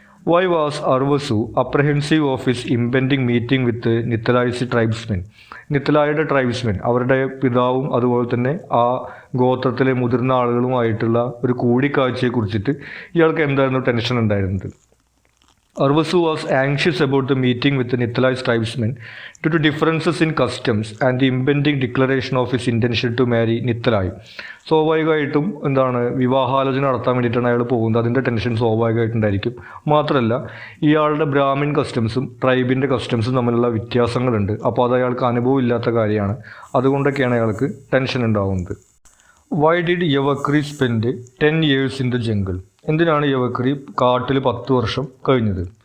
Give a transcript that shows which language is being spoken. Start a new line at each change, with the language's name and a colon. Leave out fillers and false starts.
English: Why was Arvasu apprehensive of his impending meeting with നിത്തലായ്സ് tribesmen?
Malayalam: നിത്തലായുടെ tribesmen, അവരുടെ പിതാവും അതുപോലെ തന്നെ ആ ഗോത്രത്തിലെ മുതിർന്ന ആളുകളുമായിട്ടുള്ള ഒരു കൂടിക്കാഴ്ചയെക്കുറിച്ചിട്ട് ഇയാൾക്ക് എന്തായിരുന്നു ടെൻഷൻ ഉണ്ടായിരുന്നത്?
English: Arvasu was anxious about the meeting with the Nithalai's tribesmen due to differences in customs and the impending declaration of his intention to marry Nithalai.
Malayalam: സ്വാഭാവികമായിട്ടും വിവാഹാലോചന നടത്താൻ വേണ്ടിയിട്ടാണ് അയാൾ പോകുന്നത്. അതിൻ്റെ ടെൻഷൻ സ്വാഭാവികമായിട്ടുണ്ടായിരിക്കും. മാത്രമല്ല ഇയാളുടെ ബ്രാഹ്മിൻ കസ്റ്റംസും ട്രൈബിൻ്റെ കസ്റ്റംസും തമ്മിലുള്ള വ്യത്യാസങ്ങളുണ്ട്. അപ്പോൾ അത് അയാൾക്ക് അനുഭവം ഇല്ലാത്ത കാര്യമാണ്. അതുകൊണ്ടൊക്കെയാണ് അയാൾക്ക് ടെൻഷൻ ഉണ്ടാകുന്നത്.
English: Why did Yavakri spend 10 years in the jungle?
Malayalam: എന്തിനാണ് യവക്രി കാട്ടിൽ 10 വർഷം കഴിഞ്ഞത്?